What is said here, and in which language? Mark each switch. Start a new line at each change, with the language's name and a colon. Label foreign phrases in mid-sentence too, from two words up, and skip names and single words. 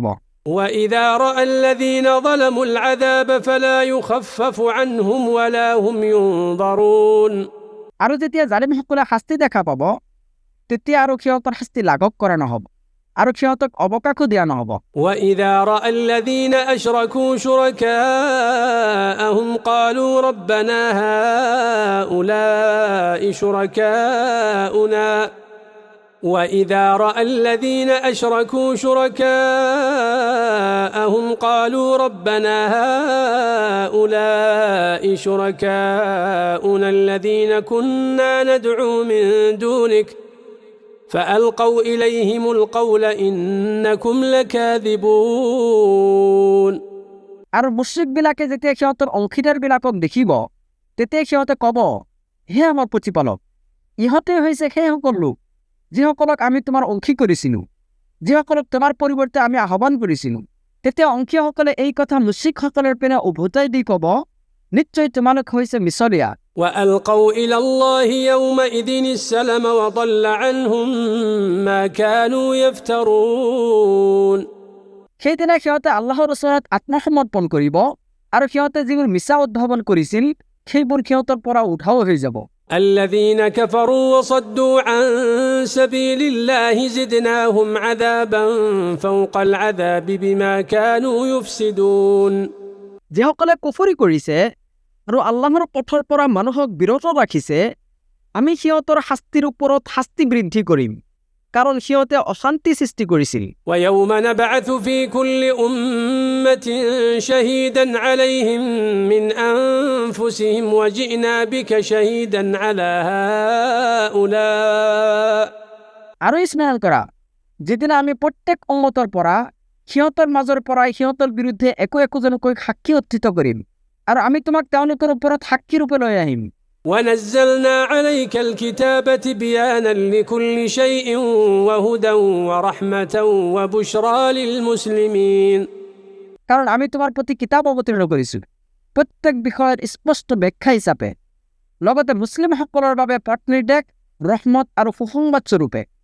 Arabic: وإذا رأى الذين ظلموا العذاب فلا يخفف عنهم ولا هم ينظرون
Assamese: আৰু যেতিয়া জালিমসকলে শাস্তি দেখা পাব তেতিয়া আৰু সিহঁতৰ শাস্তি লাঘৱ কৰা নহ'ব আৰু সিহঁতক অৱকাশো দিয়া নহ'ব
Arabic: وإذا رأى الذين أشركوا شركاءهم قالوا ربنا هؤلاء شركاؤنا وإذا رأى الذين أشركوا شركاءهم قالوا ربنا هؤلاء شركاؤنا الذين كنا ندعو من دونك فألقوا إليهم القول إنكم لكاذبون
Assamese: আৰু মুশ্ৰিকবিলাকে যেতিয়া সিহঁতৰ অংশীদাৰবিলাকক দেখিব তেতিয়া সিহঁতে ক'ব হে আমাৰ প্ৰতিপালক ইহঁতে হৈছে সেইসকল লোক যিসকলক আমি তোমাৰ অংশী কৰিছিলোঁ যিসকলক তোমাৰ পৰিৱৰ্তে আমি আহ্বান কৰিছিলোঁ তেতিয়া অংশীসকলে এই কথা মুশ্ৰিকসকলৰ পিনে উভতাই দি ক'ব নিশ্চয় তোমালোক হৈছে মিছৰীয়া
Arabic: وألقوا إلى الله يومئذ السلم وضل عنهم ما كانوا يفترون
Assamese: সেইদিনা সিহঁতে আল্লাহৰ ওচৰত আত্মসমৰ্পণ কৰিব আৰু সিহঁতে যিবোৰ মিছা উদ্ভাৱন কৰিছিল সেইবোৰ সিহঁতৰ পৰা উধাও হৈ যাব
Arabic: الذين كفروا وصدوا عن سبيل الله زدناهم عذابا فوق العذاب بما كانوا يفسدون
Assamese: যিসকলে কুফৰি কৰিছে আৰু আল্লাহৰ পথৰ পৰা মানুহক বিৰত ৰাখিছে আমি সিহঁতৰ শাস্তিৰ ওপৰত শাস্তি বৃদ্ধি কৰিম কাৰণ সিহঁতে অশান্তি সৃষ্টি কৰিছিল
Arabic: ويوم نبعث في كل أمة شهيدا عليهم من أنفسهم وجئنا بك شهيدا على هؤلاء
Assamese: আৰু স্মৰণ কৰা যেদিনা আমি প্ৰত্যেক উম্মতৰ পৰা সিহঁতৰ মাজৰ পৰাই সিহঁতৰ বিৰুদ্ধে একোজনকৈ সাক্ষী উত্থিত কৰিম আৰু আমি তোমাক তেওঁলোকৰ ওপৰত সাক্ষী ৰূপে লৈ আহিম
Arabic: ونزلنا عليك الكتاب بيانا لكل شيء وهدى ورحمة وبشرى للمسلمين
Assamese: কাৰণ আমি তোমাৰ প্ৰতি কিতাপ অৱতীৰ্ণ কৰিছোঁ প্ৰত্যেক বিষয়ৰ স্পষ্ট ব্যাখ্যা হিচাপে লগতে মুছলিমসকলৰ বাবে পথ নিৰ্দেশ ৰহমত আৰু সুসংবাদ স্বৰূপে